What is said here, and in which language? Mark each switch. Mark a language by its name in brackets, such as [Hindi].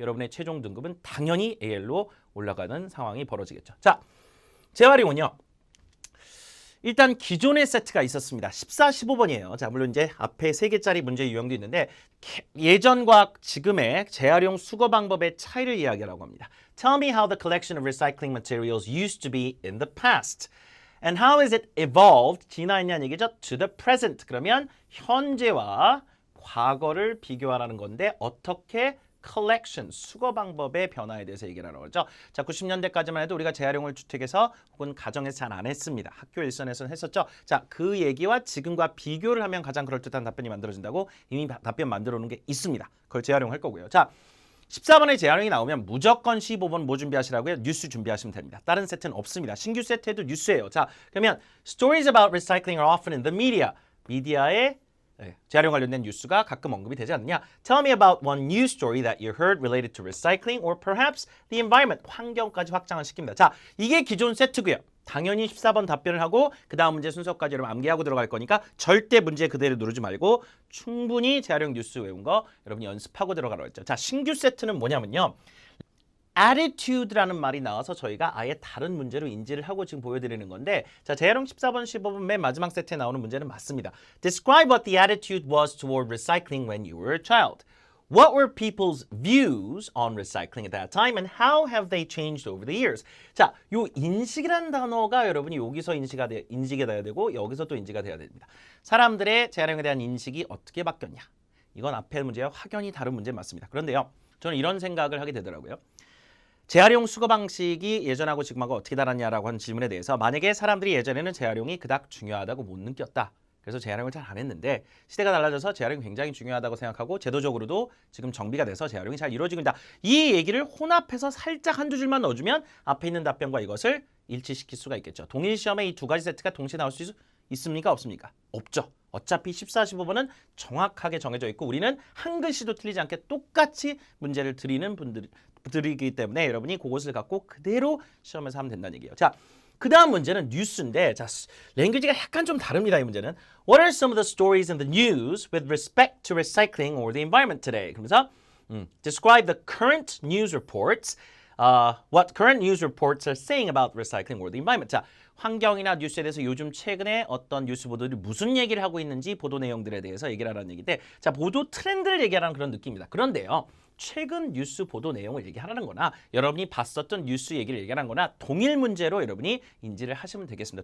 [Korean] 여러분의 최종 등급은 당연히 AL로 올라가는 상황이 벌어지겠죠. 자, 재활용은요. 일단 기존의 세트가 있었습니다. 14, 15번이에요. 자, 물론 이제 앞에 3개짜리 문제 유형도 있는데 예전과 지금의 재활용 수거 방법의 차이를 이야기하라고 합니다. [English] Tell me how the collection of recycling materials used to be in the past. And how has it evolved? [Korean] 진화했냐는 얘기죠. [English] To the present. [Korean] 그러면 현재와 과거를 비교하라는 건데 어떻게 collection, 수거 방법의 변화에 대해서 얘기를 하는 거죠. 자, 90년대까지만 해도 우리가 재활용을 주택에서 혹은 가정에서 잘 안 했습니다. 학교 일선에서는 했었죠. 자, 그 얘기와 지금과 비교를 하면 가장 그럴듯한 답변이 만들어진다고 이미 답변 만들어 놓은 게 있습니다. 그걸 재활용할 거고요. 자, 14번의 재활용이 나오면 무조건 15번 뭐 준비하시라고요? 뉴스 준비하시면 됩니다. 다른 세트는 없습니다. 신규 세트에도 뉴스예요. 자, 그러면 [English] stories about recycling are often in the media. [Korean] 미디어의 재활용 관련된 뉴스가 가끔 언급이 되지 않느냐? [English] Tell me about one news story that you heard related to recycling or perhaps the environment. [Korean] 환경까지 확장을 시킵니다. 자, 이게 기존 세트고요. 당연히 14번 답변을 하고 그 다음 문제 순서까지 여러분 암기하고 들어갈 거니까 절대 문제 그대로 누르지 말고 충분히 재활용 뉴스 외운 거 여러분이 연습하고 들어가라고 했죠. 자, 신규 세트는 뭐냐면요. attitude라는 말이 나와서 저희가 아예 다른 문제로 인지를 하고 지금 보여드리는 건데 자, 재활용 14번, 15번 맨 마지막 세트에 나오는 문제는 맞습니다. [English] Describe what the attitude was toward recycling when you were a child. What were people's views on recycling at that time and how have they changed over the years? [Korean] 자, 요 인식이라는 단어가 여러분이 여기서 인지가 돼야 되고 여기서 또 인지가 돼야 됩니다. 사람들의 재활용에 대한 인식이 어떻게 바뀌었냐? 이건 앞에 문제와 확연히 다른 문제 맞습니다. 그런데요, 저는 이런 생각을 하게 되더라고요. 재활용 수거 방식이 예전하고 지금하고 어떻게 달랐냐라고 하는 질문에 대해서 만약에 사람들이 예전에는 재활용이 그닥 중요하다고 못 느꼈다. 그래서 재활용을 잘 안 했는데 시대가 달라져서 재활용이 굉장히 중요하다고 생각하고 제도적으로도 지금 정비가 돼서 재활용이 잘 이루어지고 있다. 이 얘기를 혼합해서 살짝 한두 줄만 넣어주면 앞에 있는 답변과 이것을 일치시킬 수가 있겠죠. 동일 시험에 이 두 가지 세트가 동시에 나올 수 있습니까? 없습니까? 없죠. 어차피 14, 15번은 정확하게 정해져 있고 우리는 한 글씨도 틀리지 않게 똑같이 문제를 드리는 분들이기 때문에 여러분이 그것을 갖고 그대로 시험에서 하면 된다는 얘기예요. 자, 그 다음 문제는 뉴스인데 자, 랭귀지가 약간 좀 다릅니다. 이 문제는 [English] What are some of the stories in the news with respect to recycling or the environment today? [Korean] 그러면서 [English] Describe the current news reports. What current news reports are saying about recycling or the environment. [Korean] 자, 환경이나 뉴스에 대해서 요즘 최근에 어떤 뉴스 보도들이 무슨 얘기를 하고 있는지 보도 내용들에 대해서 얘기를 하라는 얘기인데 자, 보도 트렌드를 얘기하라는 그런 느낌입니다. 그런데요. 최근 뉴스 보도 내용을 얘기하라는 거나 여러분이 봤었던 뉴스 얘기를 얘기하는 거나 동일 문제로 여러분이 인지를 하시면 되겠습니다.